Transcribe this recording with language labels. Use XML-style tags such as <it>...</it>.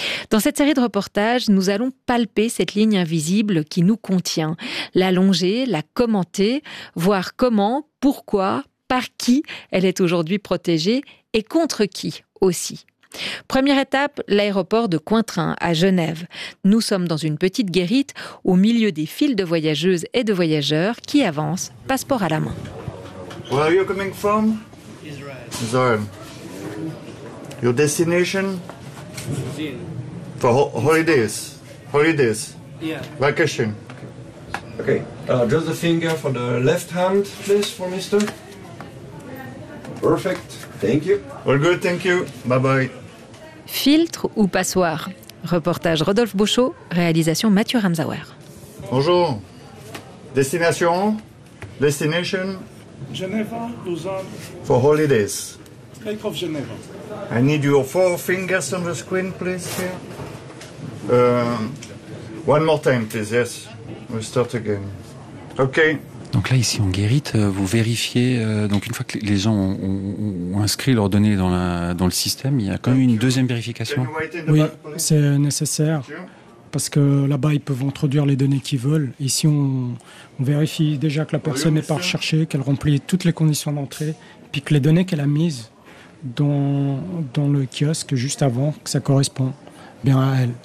<fr>Dans cette série de reportages, nous allons palper cette ligne invisible qui nous contient, la longer, la commenter, voir comment, pourquoi, par qui elle est aujourd'hui protégée et contre qui aussi. Première étape, l'aéroport de Cointrin à Genève. Nous sommes dans une petite guérite au milieu des files de voyageuses et de voyageurs qui avancent, passeport à la main.</fr> <en>Where are you coming from? Israel. Israel. Your destination? For holidays. Holidays. Yeah. Vacation. Okay. Just the finger for the left hand, please, for Mister. Perfect. Thank you. All good, thank you. Bye bye.</en> <fr>Filtre ou passoire? Reportage Rodolphe Bouchot, réalisation Mathieu Ramsauer. Bonjour. Destination? Destination? Genève, Lausanne.</fr> <en>For holidays. Lake of Geneva. I need your four fingers on the screen, please, here. One more time, please, yes. We'll start again. Okay.</en> <fr>Donc là, ici, en guérite, vous vérifiez, donc une fois que les gens ont inscrit leurs données dans le système, il y a quand même une deuxième vérification. Oui, c'est nécessaire, parce que là-bas, ils peuvent introduire les données qu'ils veulent. Ici, on vérifie déjà que la personne n'est pas recherchée, qu'elle remplit toutes les conditions d'entrée, puis que les données qu'elle a mises dans le kiosque juste avant, que ça correspond bien à elle.</fr>